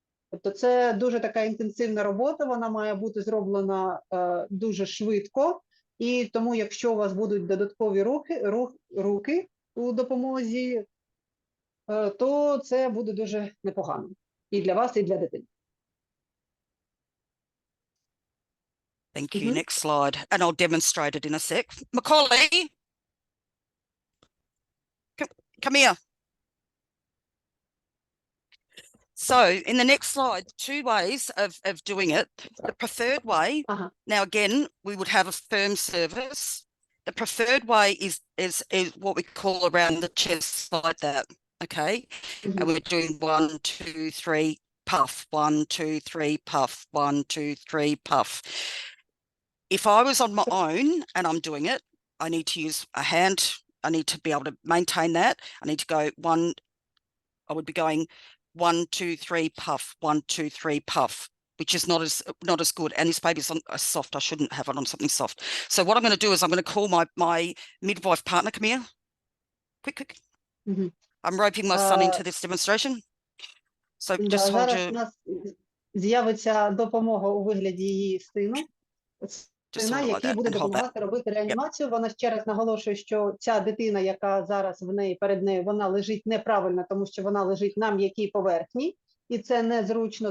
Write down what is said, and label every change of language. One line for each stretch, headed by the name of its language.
Ukrainian: Тобто це дуже така інтенсивна робота, вона має бути зроблена дуже швидко, і тому якщо у вас будуть додаткові руки у допомозі, то це буде дуже непогано і для вас, і для дитини.
English: Thank you. Next slide. And I'll demonstrate it in a sec. Macaulay, come here. So in the next slide, 2 ways of doing it. The preferred way, now again, we would have a firm service. The preferred way is what we call around the chest like that, okay? And we're doing 1, 2, 3, puff, 1, 2, 3, puff, 1, 2, 3, puff. If I was on my own and I'm doing it, I need to use a hand. I need to be able to maintain that. I need to go 1, I would be going 1, 2, 3, puff, 1, 2, 3, puff, which is not as good. And this baby's on soft. I shouldn't have it on something soft. So what I'm going to do is I'm going to call my midwife partner. Come here. Quick. I'm roping my son into this demonstration. So just hold your...
Ukrainian: Зараз у нас з'явиться допомога у вигляді її сину. Який буде допомагати робити реанімацію. Вона ще раз наголошує, що ця дитина, яка зараз перед нею, вона лежить неправильно, тому що вона лежить на м'якій поверхні, і це незручно.